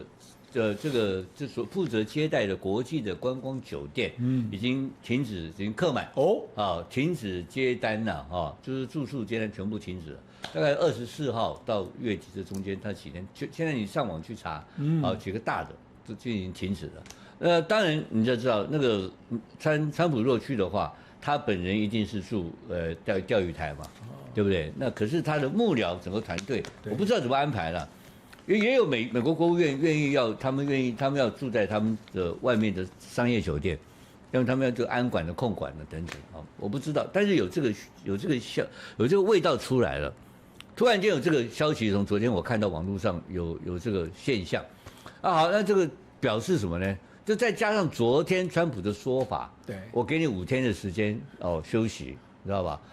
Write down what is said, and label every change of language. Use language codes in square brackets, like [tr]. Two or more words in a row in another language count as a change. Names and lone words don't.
[zh] 這個所負責接待的國際的觀光酒店，已經客滿哦，停止接單了就是住宿接單全部停止了。大概24號到月底這中間，它幾天，現在你上網去查，幾個大的就已經停止了。當然你就知道那個川普若去的話，他本人一定是住釣魚台嘛，對不對？那可是他的幕僚整個團隊，我不知道怎麼安排了。也有美國國務院他們要住在他們的外面的商業酒店，因為他們要这個安管的、控管的等等啊，我不知道，但是有這個味道出來了，突然間有這個消息，從昨天我看到網絡上有這個現象，好，那這個表示什麼呢？就再加上昨天川普的說法，對，我給你5天的時間休息，知道吧？